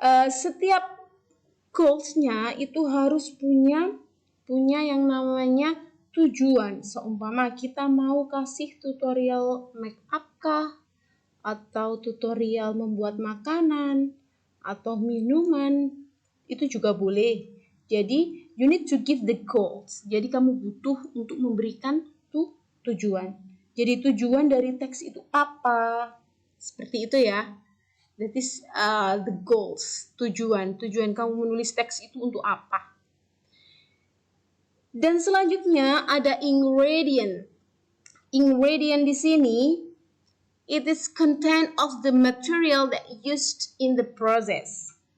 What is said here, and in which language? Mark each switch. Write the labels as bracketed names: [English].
[Indonesian] Setiap goals-nya itu harus punya yang namanya tujuan. Seumpama kita mau kasih tutorial make up kah, atau tutorial membuat makanan atau minuman, itu juga boleh. [English] Jadi you need to give the goals. [Indonesian] Jadi kamu butuh untuk memberikan tujuan. Jadi tujuan dari teks itu apa? Seperti itu ya. [English] That is the goals, [Indonesian] tujuan kamu menulis teks itu untuk apa. Dan selanjutnya ada ingredient. Ingredient di sini, [English] it is content of the material that used in the process.